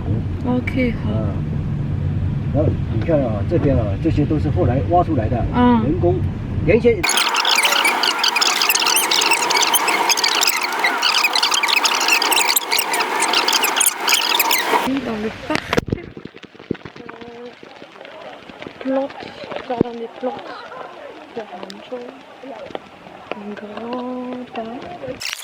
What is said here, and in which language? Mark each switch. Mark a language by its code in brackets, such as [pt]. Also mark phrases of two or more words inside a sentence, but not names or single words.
[zh] OK， 好。然后你看啊，这边啊，这些都是后来挖出来的，人工原先。 [fr] Dans le parc, plantes, jardin des plantes, un grand parc.